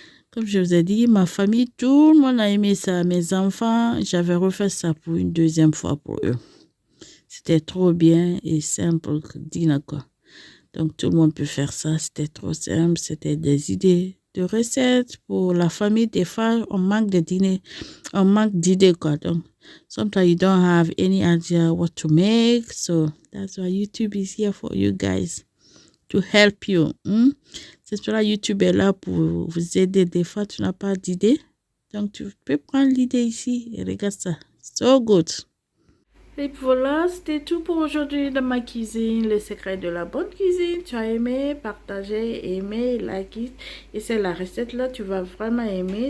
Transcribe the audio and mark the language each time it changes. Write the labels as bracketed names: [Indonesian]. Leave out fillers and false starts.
[French] Comme je vous ai dit, ma famille, tout le monde a aimé ça. Mes enfants, j'avais refait ça pour une deuxième fois pour eux. C'était trop bien et simple, dîner quoi. Donc, tout le monde peut faire ça. C'était trop simple. C'était des idées de recettes pour la famille. Des fois, on manque de dîner. On manque d'idées quoi. [English] Donc, sometimes you don't have any idea what to make. So, that's why YouTube is here for you guys. To help you. [French] C'est pour ça YouTube est là pour vous aider. Des fois, tu n'as pas d'idée. Donc, tu peux prendre l'idée ici et regarde ça. [English] So good. [French] Et voilà, c'était tout pour aujourd'hui dans ma cuisine. Le secret de la bonne cuisine. Tu as aimé, partagé, aimé, [English] like it. [French] Et c'est la recette là, tu vas vraiment aimer.